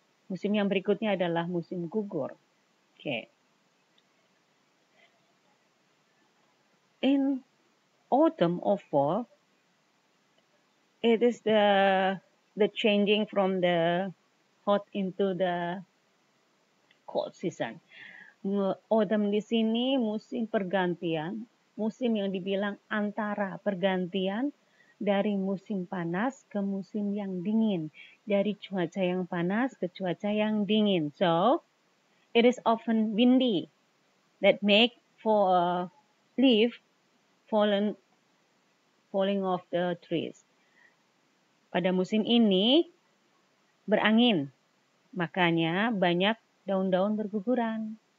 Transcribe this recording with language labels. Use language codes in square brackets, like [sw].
[id] Musim yang berikutnya adalah musim gugur. [en] Okay. In autumn or fall, it is the changing from the hot into the cold season. [id] Autumn di sini musim pergantian, musim yang dibilang antara pergantian dari musim panas ke musim yang dingin, dari cuaca yang panas ke cuaca yang dingin. [en] So, it is often windy that make for leaf falling off the trees. [id] Pada musim ini berangin, makanya banyak daun-daun berguguran.